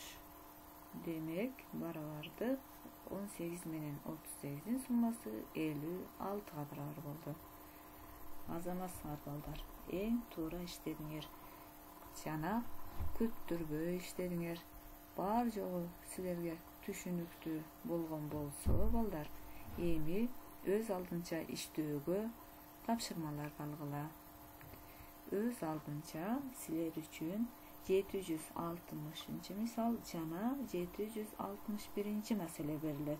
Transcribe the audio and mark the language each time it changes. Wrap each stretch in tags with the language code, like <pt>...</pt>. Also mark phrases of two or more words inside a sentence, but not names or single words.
<ky>Демек барабардык 18 менен 38дин суммасы 56га барабар болду. Азаматсыңар балдар, эң туура иштедиңер. Жана күптүрбөй иштедиңер. Бар жогу сиздерге түшүнүктүү болгон болсо балдар, эми өз алдынча иштөөгө тапшырмалар алгыла. Өз алдынча силер үчүн 760 мисал жана 761 маселе берилет.</ky>